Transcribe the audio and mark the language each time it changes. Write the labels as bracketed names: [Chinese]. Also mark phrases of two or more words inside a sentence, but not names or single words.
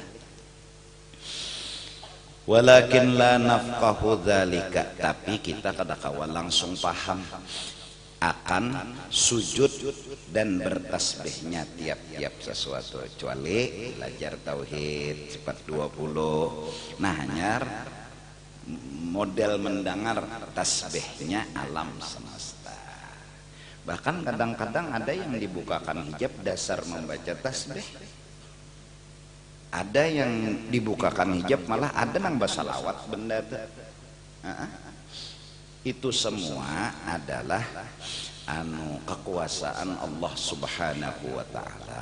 [Arabic] ولكن لا نفقه ذلك, [Banjar] tapi kita kada kawa langsung paham akan sujud dan bertasbihnya tiap-tiap sesuatu, kecuali belajar tauhid sifat 20. Nah hanyar model mendengar tasbihnya alam semesta. Bahkan kadang-kadang ada yang dibukakan hijab dasar membaca tasbih, ada yang dibukakan hijab malah ada nang basalawat benda itu. [Indonesian] Itu semua adalah kekuasaan Allah [Arabic] سبحانه وتعالى.